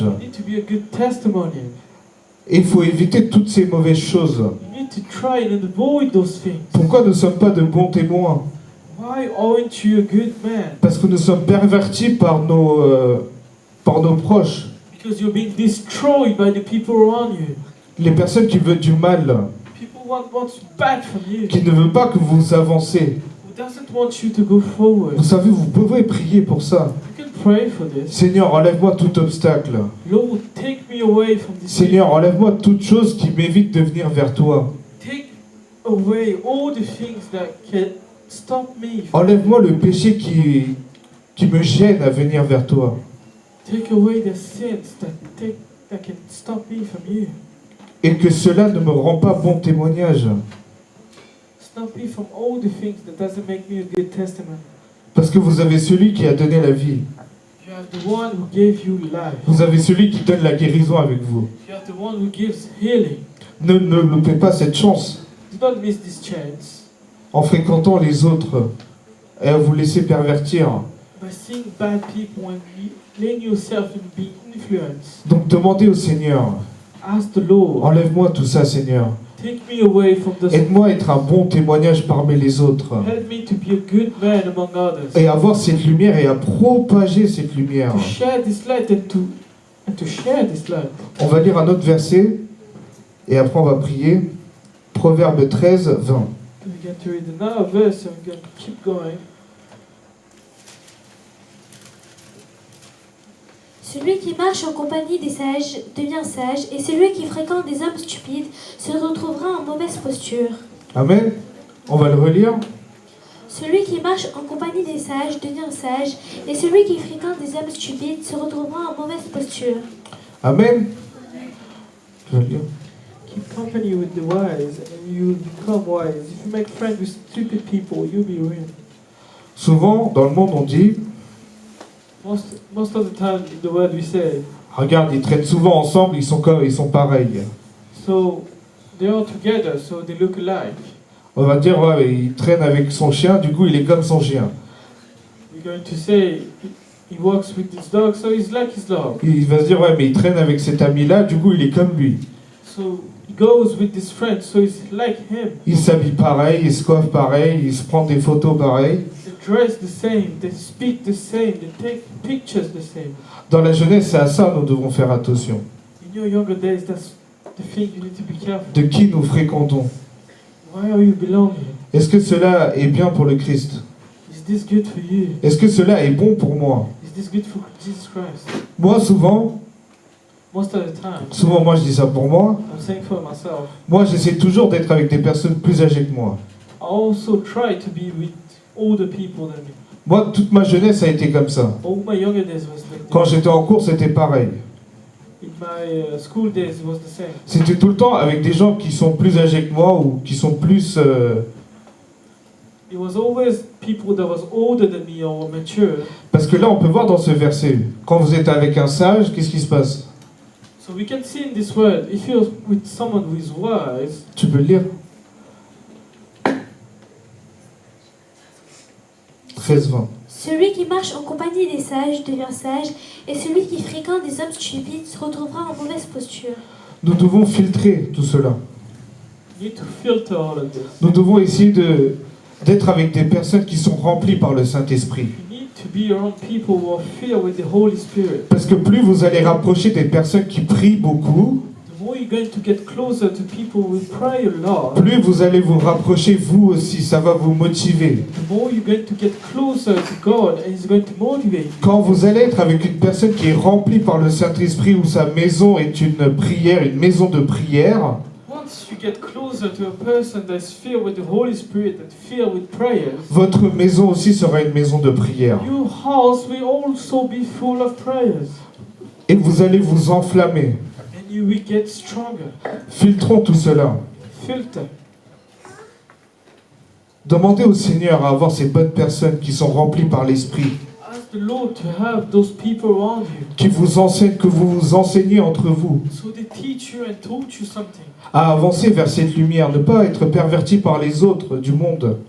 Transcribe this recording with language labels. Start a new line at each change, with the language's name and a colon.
English: You need to be a good testimony.
French: Et il faut éviter toutes ces mauvaises choses.
English: You need to try and avoid those things.
French: Pourquoi nous ne sommes pas de bons témoins?
English: Why aren't you a good man?
French: Parce que nous sommes pervertis par nos proches.
English: Because you're being destroyed by the people around you.
French: Les personnes qui veulent du mal,
English: People what's bad from you.
French: qui ne veulent pas que vous avancez.
English: Who doesn't want you to go forward.
French: Vous savez, vous pouvez prier pour ça.
English: You can pray for this.
French: Seigneur, enlève-moi tout obstacle.
English: Lord, take me away from this.
French: Seigneur, enlève-moi toute chose qui m'évite de venir vers toi.
English: Take away all the things that can stop me.
French: Enlève-moi le péché qui me gêne à venir vers toi.
English: Take away the sins that can stop me from you.
French: Et que cela ne me rend pas bon témoignage.
English: Stop me from all the things that doesn't make me a good testimony.
French: Parce que vous avez celui qui a donné la vie.
English: You have the one who gave you life.
French: Vous avez celui qui donne la guérison avec vous.
English: You have the one who gives healing.
French: Ne loupez pas cette chance
English: Do not miss this chance.
French: en fréquentant les autres et à vous laisser pervertir.
English: by seeing bad people and letting yourself be influenced.
French: Donc demandez au Seigneur,
English: Ask the Lord,
French: enlève-moi tout ça Seigneur.
English: take me away from this.
French: Aide-moi à être un bon témoignage parmi les autres.
English: Help me to be a good man among others.
French: Et à avoir cette lumière et à propager cette lumière.
English: To share this light and to share this light.
French: On va lire un autre verset et après on va prier. Proverbe 13, 20.
English: We're going to read another verse and we're going to keep going.
French: Celui qui marche en compagnie des sages devient sage, et celui qui fréquente des hommes stupides se retrouvera en mauvaise posture. Amen. On va le relire. Celui qui marche en compagnie des sages devient sage, et celui qui fréquente des hommes stupides se retrouvera en mauvaise posture. Amen. Je vais le lire.
English: Keep company with the wise and you will become wise. If you make friends with stupid people, you'll be ruined.
French: Souvent, dans le monde, on dit,
English: Most of the time, the word we say,
French: regarde, ils traînent souvent ensemble, ils sont pareils.
English: so they are together, so they look alike.
French: On va dire, ouais, il traîne avec son chien, du coup, il est comme son chien.
English: We're going to say, he walks with his dog, so he's like his dog.
French: Il va se dire, ouais, mais il traîne avec cet ami-là, du coup, il est comme lui.
English: So he goes with his friend, so he's like him.
French: Il s'habille pareil, il se coiffe pareil, il se prend des photos pareilles.
English: They dress the same, they speak the same, they take pictures the same.
French: Dans la jeunesse, c'est à ça nous devons faire attention.
English: In your younger days, that's the thing you need to be careful.
French: De qui nous fréquentons?
English: Why are you belonging?
French: Est-ce que cela est bien pour le Christ?
English: Is this good for you?
French: Est-ce que cela est bon pour moi?
English: Is this good for Jesus Christ?
French: Moi, souvent,
English: Most of the time,
French: moi je dis ça pour moi,
English: I'm saying for myself,
French: moi j'essaie toujours d'être avec des personnes plus âgées que moi.
English: I also try to be with older people than me.
French: Moi, toute ma jeunesse a été comme ça.
English: All my younger days was like
French: Quand
English: this.
French: j'étais en cours, c'était pareil.
English: In my school days, it was the same.
French: C'était tout le temps avec des gens qui sont plus âgés que moi ou qui sont plus...
English: It was always people that was older than me or mature.
French: Parce que là, on peut voir dans ce verset, quand vous êtes avec un sage, qu'est-ce qui se passe?
English: So we can see in this word, if you're with someone who is wise,
French: Tu peux le lire? 13-20. Celui qui marche en compagnie des sages devient sage, et celui qui fréquente des hommes stupides se retrouvera en mauvaise posture. Nous devons filtrer tout cela.
English: you need to filter all of this.
French: Nous devons essayer d'être avec des personnes qui sont remplies par le Saint-Esprit.
English: You need to be around people who are filled with the Holy Spirit.
French: Parce que plus vous allez rapprocher des personnes qui prient beaucoup,
English: The more you're going to get closer to people who pray a lot,
French: plus vous allez vous rapprocher vous aussi, ça va vous motiver.
English: the more you're going to get closer to God and it's going to motivate you.
French: Quand vous allez être avec une personne qui est remplie par le Saint-Esprit, où sa maison est une prière, une maison de prière,
English: Once you get closer to a person that's filled with the Holy Spirit and filled with prayers,
French: votre maison aussi sera une maison de prière.
English: your house will also be full of prayers.
French: Et vous allez vous enflammer.
English: And you will get stronger.
French: Filtrons tout cela.
English: Filter.
French: Demandez au Seigneur à avoir ces bonnes personnes qui sont remplies par l'Esprit,
English: Ask the Lord to have those people around you.
French: qui vous enseignent, que vous vous enseignez entre vous,
English: So they teach you and taught you something.
French: à avancer vers cette lumière, ne pas être perverti par les autres du monde.